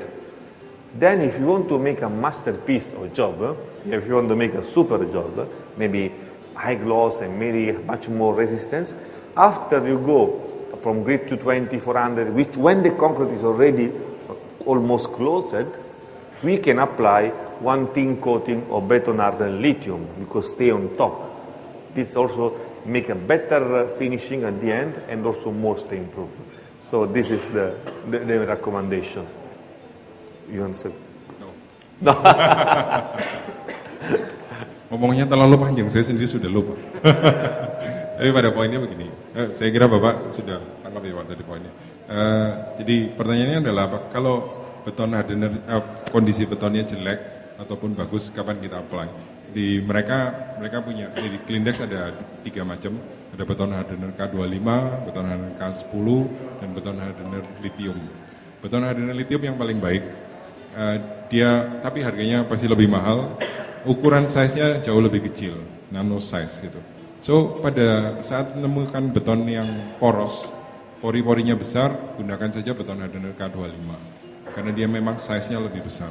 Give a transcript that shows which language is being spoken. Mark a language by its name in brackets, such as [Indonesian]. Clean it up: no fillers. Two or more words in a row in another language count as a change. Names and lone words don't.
[English] Then if you want to make a masterpiece of job, if you want to make a super job, maybe high gloss and maybe much more resistance, after you go from grit to 400, which when the concrete is already almost closed, we can apply 1 thin coating of beton hardened lithium because stay on top. This also make a better finishing at the end and also more stain proof. So this is the recommendation. You understand? No. No. [Indonesian] ngomongnya terlalu panjang, saya sendiri sudah lupa. Tapi pada poinnya begini, saya kira Bapak sudah tangkap ya Pak tadi poinnya. Jadi pertanyaannya adalah kalau beton hardener, kondisi betonnya jelek ataupun bagus, kapan kita apply? Di mereka punya, di Klindex ada 3 macam, ada beton hardener K25, beton hardener K10, dan beton hardener lithium. Beton hardener lithium yang paling baik, tapi harganya pasti lebih mahal, ukuran size-nya jauh lebih kecil, [English] nano size [Indonesian] gitu. So pada saat menemukan beton yang poros, pori-porinya besar, gunakan saja beton hardener K25 karena dia memang size-nya lebih besar.